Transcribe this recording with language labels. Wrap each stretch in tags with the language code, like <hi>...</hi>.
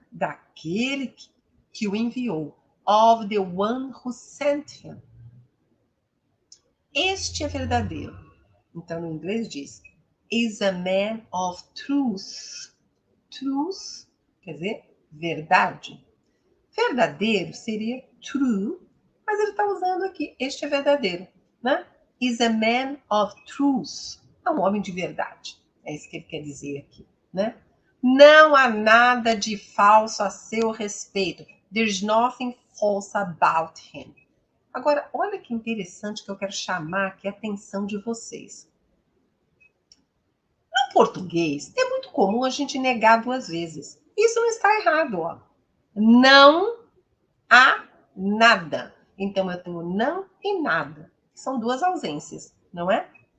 <pt>Daquele que o enviou,</pt> <en>of the one who sent him.</en> <pt>Este é verdadeiro. Então, no inglês diz,</pt> <en>is a man of truth.</en> <pt>Truth quer dizer verdade. Verdadeiro seria true, mas ele está usando aqui, este é verdadeiro, né?</pt> <en>Is a man of truth.</en> <pt>É um homem de verdade. É isso que ele quer dizer aqui, né? Não há nada de falso a seu respeito.</pt> <en>There's nothing false about him.</en> <pt>Agora, olha que interessante que eu quero chamar aqui a atenção de vocês. No português, é muito comum a gente negar duas vezes. Isso não está errado, ó. Não há nada. Então, eu tenho não e nada. São duas ausências, não é?</pt>